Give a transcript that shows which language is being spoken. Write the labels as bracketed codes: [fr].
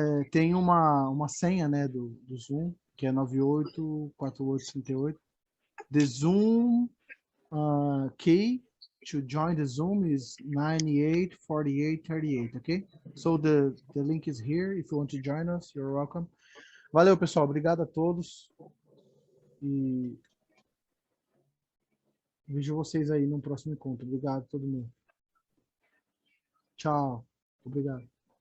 [pt] Tem uma senha, né, do Zoom, que é 984838. [en] The Zoom key to join the Zoom is 984838, okay? So the link is here. If you want to join us, you're welcome. [pt] Valeu, pessoal. Obrigado a todos. E vejo vocês aí no próximo encontro. Obrigado a todo mundo. Tchau. Obrigado.